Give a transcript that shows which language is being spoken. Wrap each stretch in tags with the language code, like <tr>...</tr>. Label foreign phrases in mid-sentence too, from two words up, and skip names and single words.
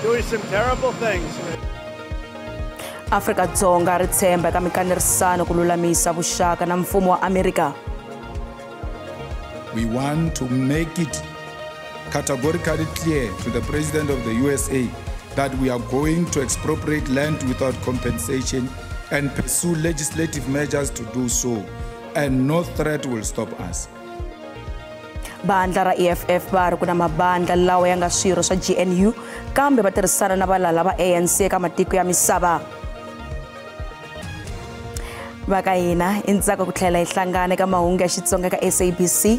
<en>some terrible things.</en> <ts>Afrika-Dzonga ri tshemba eka mikanerisano ku lulamisa vuxaka na mfumo wa Amerika.</ts> <en>We want to make it categorically clear to the President of the USA that we are going to expropriate land without compensation and pursue legislative measures to do so, and no threat will stop us.</en> <ts>Bandla ra EFF va ri ku na mabandla lawa ya nga swirho swa GNU kambe va tirhisana na valala va ANC eka matiko ya misava. Vaka hina intsaka ku tlhela hi hlangana eka mahungu ya Xitsonga ka SABC.</ts>